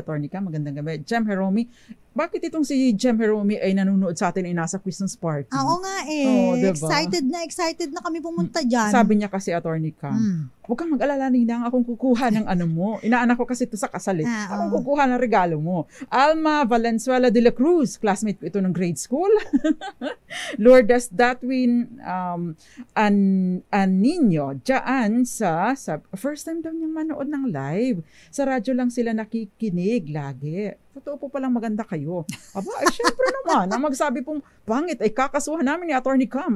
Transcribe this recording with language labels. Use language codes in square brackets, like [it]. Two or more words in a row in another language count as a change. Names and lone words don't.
[tl] Attorney ka, magandang gabi. Jem Heromi. Bakit itong si Jem Heromi ay nanonood sa atin ay nasa [en] Christmas party? [tl] Oo nga Diba? Excited na kami pumunta dyan. Sabi niya kasi, Attorney ka, huwag kang mag-alala, ninang, akong kukuha ng ano mo. Inaanak ko kasi ito sa kasal. Akong kukuha ng regalo mo. Alma Valenzuela de la Cruz, classmate ko ito ng [en] grade school. [tl] Lourdes Datwin Anino, dyan sa [en] first time [tl] daw niyang manood ng live. Sa radyo lang sila nakikinig lagi. Totoo po palang maganda kayo. Aba, ay syempre naman, ang magsabi pong pangit ay kakasuhan namin ni Attorney Cam.